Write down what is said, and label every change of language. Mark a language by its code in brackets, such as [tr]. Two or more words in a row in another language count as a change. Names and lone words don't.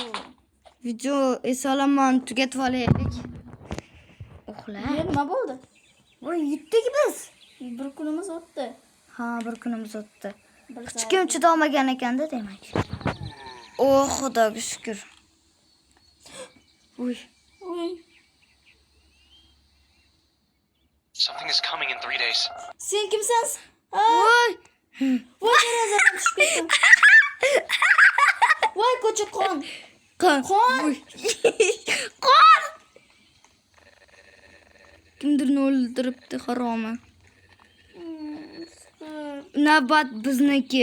[uz] Video esolomon tugatib olaylik. Uxla. Nima bo'ldi? Voy, yutdik biz. Bir kunimiz o'tdi. Ha, bir kunimiz o'tdi. Bir Hech kim chidolmagan ekanda, demak. Oh, Xudoga shukr. Uy. [en] Something is coming in 3 days. [uz] Sen kimsan? Voy. Voy, derazadan tushib ketdim. Voy, ko'cha qon. Qon. Qon. Qon. Kimdir o'ldiribdi, haromi. Navbat bizniki.